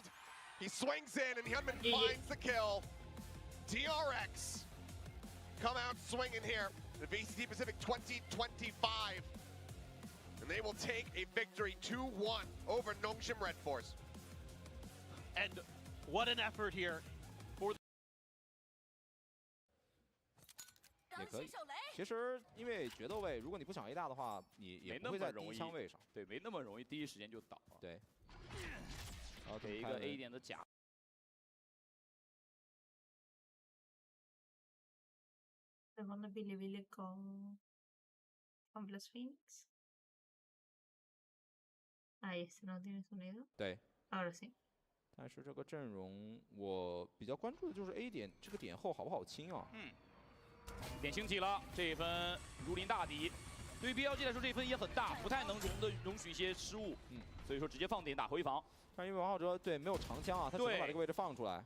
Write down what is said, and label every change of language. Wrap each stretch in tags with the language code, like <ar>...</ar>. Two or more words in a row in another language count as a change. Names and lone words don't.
<en>He swings in and Hyunmin finds the kill. DRX come out swinging here. The VCT Pacific 2025. And they will take a victory 2-1 over Nongshim Red Force. And what an effort here for the</en> <zh>也可以。其实因为决斗位，如果你不抢 A 大的话，你也不会在第一枪位上。对，没那么容易第一时间就倒。对。然后给一个 A 点的假。</zh> <es>Segundo Bilibili con Plus Phoenix. Ahí este no tiene sonido.</es> <zh>对。</zh> <es>Ahora sí.</es> <zh>但是这个阵容，我比较关注的就是 A 点这个点后好不好清啊？点清起了，这一分如临大敌。对于 BLG 来说，这一分也很大，不太能容许一些失误。所以说直接放点打回防。但因为王浩哲对没有长枪啊，他只能把这个位置放出来。</zh>